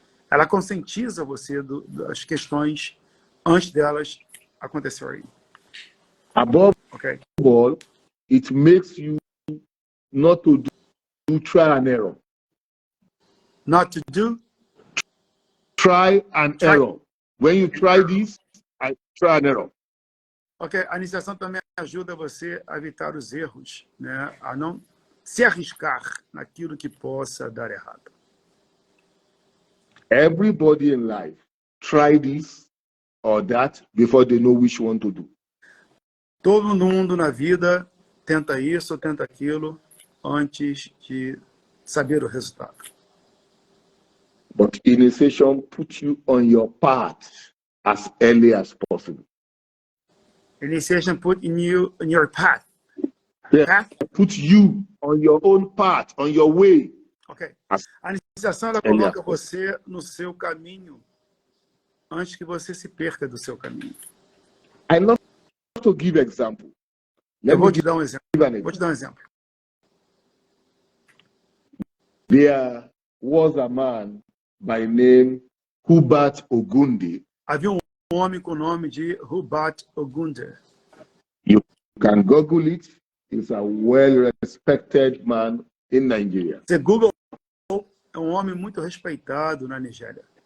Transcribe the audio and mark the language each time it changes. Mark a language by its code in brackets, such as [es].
[pt] Ela conscientiza você das questões antes delas acontecerem. [en] Above all, it makes you not to do trial and error. Not to do? Try and error. When you try this, I try and error. [pt] Ok, a iniciação também ajuda você a evitar os erros, né? A não se arriscar naquilo que possa dar errado. [en] Everybody in life try this or that before they know which one to do. [pt] Todo mundo na vida tenta isso ou tenta aquilo antes de saber o resultado. [en] But initiation puts you on your path as early as possible. Initiation put in your path. Yeah, Path? put you on your own path, on your way. Ok. [pt] A iniciação ela coloca você no seu caminho antes que você se perca do seu caminho. [en] I love to give example. [pt] Eu vou te dar um exemplo. [en] There was a man by name Hubert Ogunde. [pt] Havia um homem com o nome de Hubert Ogunde. [en] You can Google it. He's a well-respected man in Nigeria. [pt] Você Google, é um homem muito respeitado na Nigéria.